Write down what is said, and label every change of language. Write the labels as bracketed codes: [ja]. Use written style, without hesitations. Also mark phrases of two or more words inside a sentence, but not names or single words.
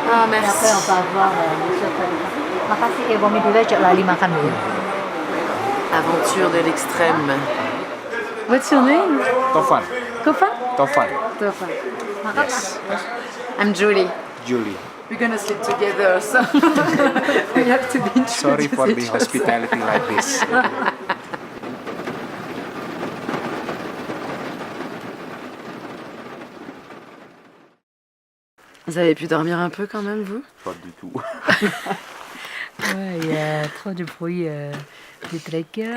[fr] Ah, merci. Et après, on va avoir le soupe. [id] Makasih, Bumi dulu aja lali makan dulu. [fr] Aventure de l'extrême. [en] What's your name? Toffan. Kofa? Toffan. Tofa. Yes. I'm Julie. Julie. We're gonna sleep together, so we have to be Sorry for the introduced. hospitality like this. [fr] Vous avez pu dormir un peu quand même, vous? Pas du tout. Ouais, il y a trop de bruit des trekkers.